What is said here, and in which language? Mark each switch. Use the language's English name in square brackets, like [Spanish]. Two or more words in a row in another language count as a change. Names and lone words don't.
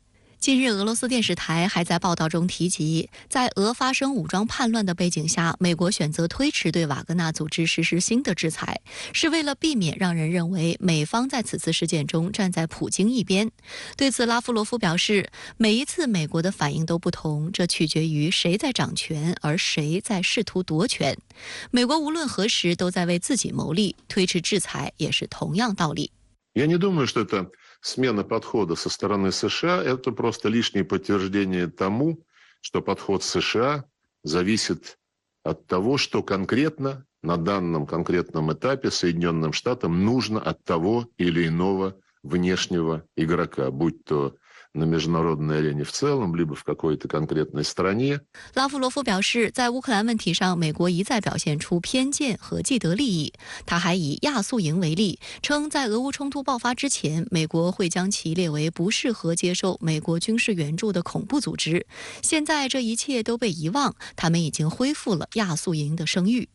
[Chinese] 近日，俄罗斯电视台还在报道中提及，在俄发生武装叛乱的背景下，美国选择推迟对瓦格纳组织实施新的制裁，是为了避免让人认为美方在此次事件中站在普京一边。对此，拉夫罗夫表示，每一次美国的反应都不同，这取决于谁在掌权，而谁在试图夺权。美国无论何时都在为自己谋利，推迟制裁也是同样道理。 [Russian] Я не думаю, что это смена подхода со стороны США, это просто лишнее подтверждение тому, что подход США зависит от того, что конкретно на данном конкретном этапе Соединенным Штатам нужно от того или иного внешнего игрока, будь то на международной арене в целом, либо в какой-то конкретной стране. [Chinese] 拉夫罗夫表示，在乌克兰问题上，美国一再表现出偏见和既得利益。他还以亚速营为例，称在俄乌冲突爆发之前，美国会将其列为不适合接受美国军事援助的恐怖组织。现在这一切都被遗忘，他们已经恢复了亚速营的声誉。